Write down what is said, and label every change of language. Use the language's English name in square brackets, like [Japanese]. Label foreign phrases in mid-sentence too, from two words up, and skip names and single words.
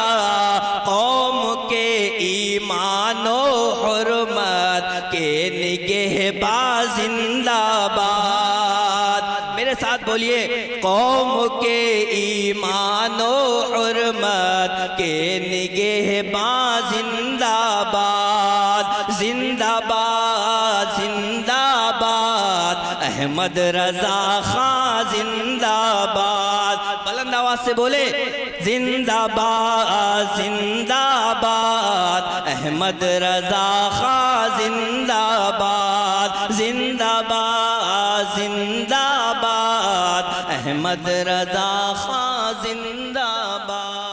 [Urdu] قوم کے ایمان و حرمت کے نگہباں زندہ باد. میرے ساتھ بولیے. قوم کے ایمان و حرمت کے نگہباں زندہ باد زندہ باد زندہ باد احمد رضا خان زندہ باد بلند آواز سے بولے زندہ باد زندہ باد احمد رضا خان زندہ باد زندہ باد زندہ باد احمد رضا خان زندہ باد